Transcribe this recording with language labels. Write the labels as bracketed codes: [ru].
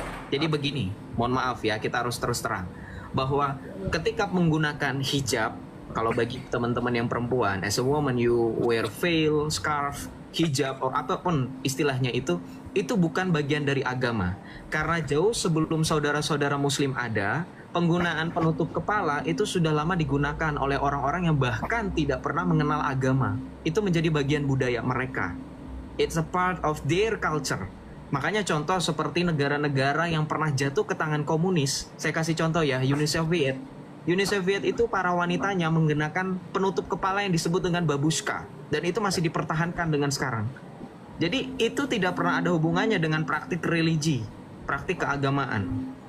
[id] Jadi begini, mohon maaf ya, kita harus terus terang bahwa ketika menggunakan hijab, kalau bagi teman-teman yang perempuan, [en] as a woman you wear veil, scarf, hijab, [id] atau apapun istilahnya itu bukan bagian dari agama. Karena jauh sebelum saudara-saudara muslim ada, penggunaan penutup kepala itu sudah lama digunakan oleh orang-orang yang bahkan tidak pernah mengenal agama. Itu menjadi bagian budaya mereka. [en] It's a part of their culture. [id] Makanya contoh seperti negara-negara yang pernah jatuh ke tangan komunis, saya kasih contoh ya, Uni Soviet. Uni Soviet itu para wanitanya menggunakan penutup kepala yang disebut dengan babushka, dan itu masih dipertahankan dengan sekarang. Jadi itu tidak pernah ada hubungannya dengan praktik religi, praktik keagamaan.